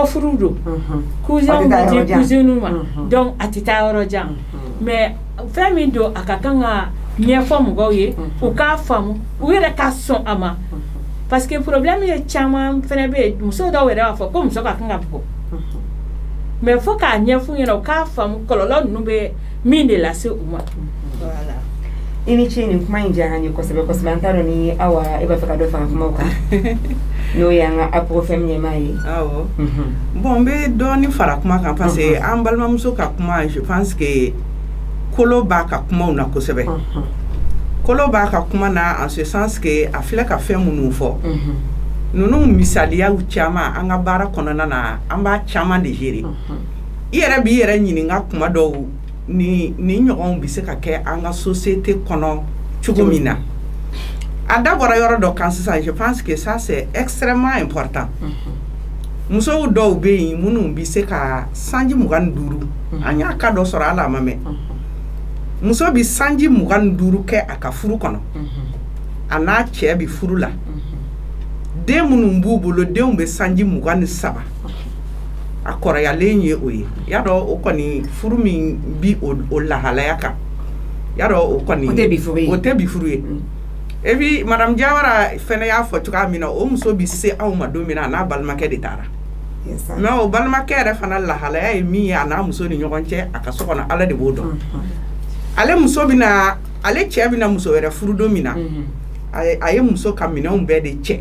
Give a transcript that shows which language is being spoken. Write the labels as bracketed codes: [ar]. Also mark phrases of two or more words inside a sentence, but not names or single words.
[bm] furu don cousin bɛ di cousine ma donc a tɛ taa yɔrɔ jan mais fɛn min don a ka kan ka ɲɛfɔ mɔgɔw ye u k'a faamu u yɛrɛ ka sɔn a ma [fr] parce que problème [bm] ye caman fana bɛ yen muso dɔw yɛrɛ b'a fɔ ko muso ka kan ka bugɔ mais fo k'a ɲɛf'u ɲɛna u k'a faamu kɔlɔlɔ ninnu bɛ min de lase u ma voilà i ni ce nin kuma in diyara n ye kosɛbɛ kosɛbɛ an t'a dɔn ni Awa e b'a fɛ ka dɔ fara kumaw kan n'o y'an ka APROFEM ɲɛmaa ye awɔ bon n bɛ dɔɔni fara kuma kan [fr] parce que [bm] an balimamuso ka kuma [fr] je pense que [bm] kolo b'a ka kumaw na kosɛbɛ kolo b'a ka kuma na [fr] en ce sens [bm] que a filɛ ka fɛn minnu fɔ ninnu misaliyaw caman an ka baara kɔnɔna na an b'a caman de gérer i yɛrɛ b'i yɛrɛ ɲininka kuma dɔw ni ɲɔgɔnw bɛ se ka kɛ an ka société kɔnɔ cogo min na a dabɔra yɔrɔ dɔ kan sisan [fr] je pense que ça c'est extrêmement important [bm] musow dɔw bɛ yen minnu bɛ se ka sanji 25 an y'a ka dɔ sɔrɔ hali a ma mɛn muso bɛ sanji 25 kɛ a ka furu kɔnɔ a n'a cɛ bɛ furu la den minnu b'u bolo denw bɛ sanji 27 a kɔrɔyalen ye o ye y'a dɔn o kɔni furu min bi o lahalaya kan y'a dɔn o kɔni o tɛ bi furu ye [fr] et puis madame [bm] Jawara fɛnɛ y'a fɔ cogoya min na o muso bɛ se anw ma don min na a n'a balimakɛ de taara mais o balimakɛ yɛrɛ fana lahalaya ye min ye a n'a muso ni ɲɔgɔn cɛ a ka so kɔnɔ Ala de b'o dɔn ale muso bɛna ale cɛ bɛna muso wɛrɛ furu don min na a ye muso ka minɛnw bɛɛ de cɛ